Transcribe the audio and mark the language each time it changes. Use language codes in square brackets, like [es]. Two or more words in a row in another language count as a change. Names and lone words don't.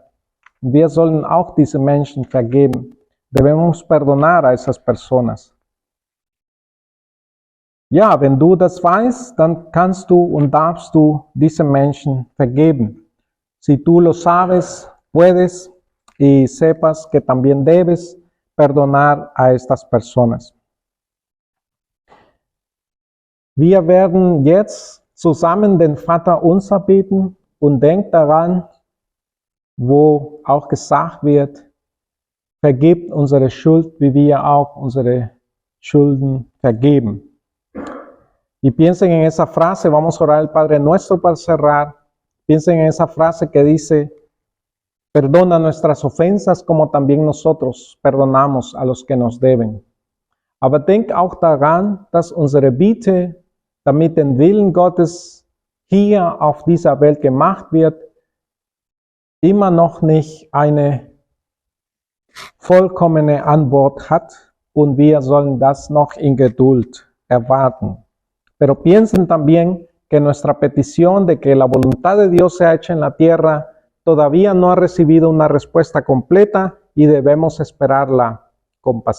[de] Wir sollen auch diese Menschen vergeben. [es] Debemos perdonar a esas personas. [de] Ja, wenn du das weißt, dann kannst du und darfst du diese Menschen vergeben. [es] Si tú lo sabes, puedes y sepas que también debes perdonar a estas personas. [de] Wir werden jetzt zusammen den Vater Unser beten und denkt daran, wo auch gesagt wird, vergebt unsere Schuld, wie wir auch unsere Schulden vergeben. [es] Y piensen en esa frase, vamos a orar al Padre Nuestro para cerrar. Piensen en esa frase que dice, perdona nuestras ofensas como también nosotros perdonamos a los que nos deben. [de] Aber denk auch daran, dass unsere Bitte, damit den Willen Gottes hier auf dieser Welt gemacht wird, immer noch nicht eine vollkommene Antwort hat und wir sollen das noch in Geduld erwarten. [es] Pero piensen también que nuestra petición de que la voluntad de Dios sea hecha en la tierra todavía no ha recibido una respuesta completa y debemos esperarla con paciencia.